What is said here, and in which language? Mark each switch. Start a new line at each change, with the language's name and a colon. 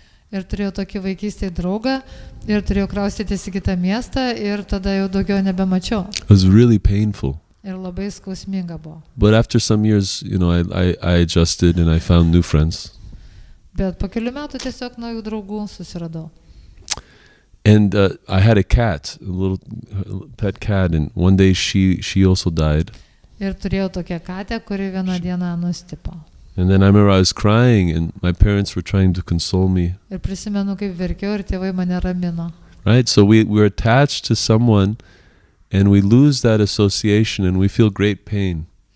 Lithuanian: Ir turėjau tokį vaikystėje draugą, ir turėjau kraustytis į kitą miestą, ir tada jau daugiau nebemačiau.
English: It was really painful.
Lithuanian: Ir labai skausminga buvo.
English: But after some years, you know, I adjusted and I found new friends.
Lithuanian: Bet po kelių metų tiesiog naujų draugų susiradau.
English: And I had a cat, a little pet cat, and one day she also died.
Lithuanian: Ir turėjau tokią katę, kuri vieną dieną nustipo.
English: And then I remember I was crying and my parents were trying to console me.
Lithuanian: Ir prisimenu, kaip verkiau ir tėvai mane ramino.
English: Right? So we're attached to someone and we lose that association and we feel great pain.